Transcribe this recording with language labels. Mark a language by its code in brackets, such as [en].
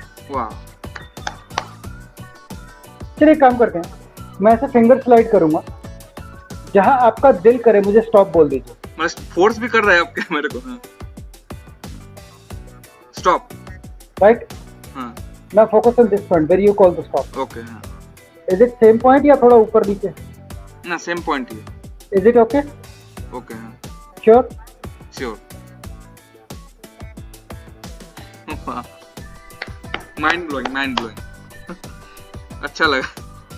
[hi] वाह चलिए काम करते हैं. मैं ऐसे फिंगर स्लाइड करूंगा. जहां आपका दिल करे मुझे स्टॉप बोल दीजिए. मतलब फोर्स भी कर रहा है आपके मेरे को हाँ स्टॉप राइट. हाँ [en] Now focus on this point where you call the stop. [hi] Okay हाँ [en] Is it same point [hi] या थोड़ा ऊपर नीचे? ना same point he [en] Is it okay? [hi] Okay हाँ [en] Sure. [hi] श्योर माइंड ब्लोइंग अच्छा लगा